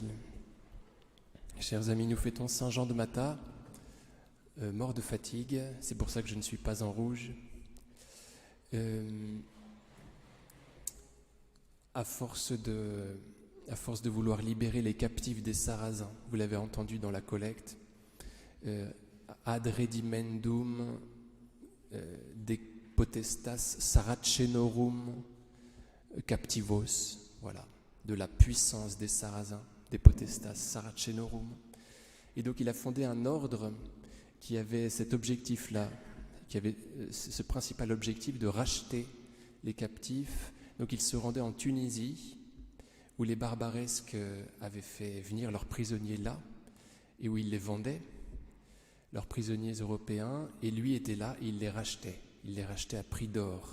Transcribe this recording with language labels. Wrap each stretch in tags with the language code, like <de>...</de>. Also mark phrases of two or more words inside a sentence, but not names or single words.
<fr>Chers amis, nous fêtons Saint Jean de Matha, mort de fatigue, c'est pour ça que je ne suis pas en rouge. À force de vouloir libérer les captifs des Sarrasins, vous l'avez entendu dans la collecte,</fr> <la>ad redimendum de potestas saracenorum captivos,</la> <fr>voilà, de la puissance des Sarrasins, des</fr> <la>potestas saracenorum.</la> <fr>Et donc il a fondé un ordre qui avait cet objectif-là, qui avait ce principal objectif de racheter les captifs. Donc il se rendait en Tunisie, où les barbaresques avaient fait venir leurs prisonniers là, et où ils les vendaient, leurs prisonniers européens, et lui était là, et il les rachetait à prix d'or.</fr>